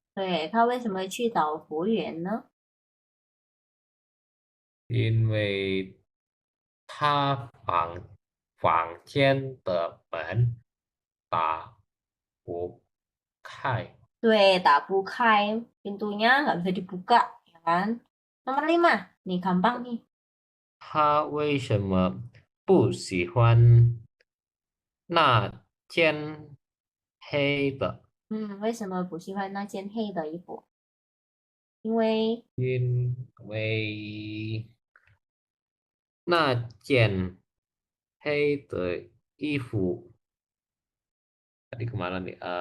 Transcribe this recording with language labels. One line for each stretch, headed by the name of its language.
Chinese: 对，他为什么去找服务员呢？因为他房间的门打不开。对，打不开
Indonesian: pintunya nggak bisa dibuka, ya kan? Nomor 5, nih gampang nih.
Chinese: 他为什么不喜欢那件黑的？为什么不喜欢那件黑的衣服？因为因为那件黑的衣服
Indonesian: tadi kemana nih?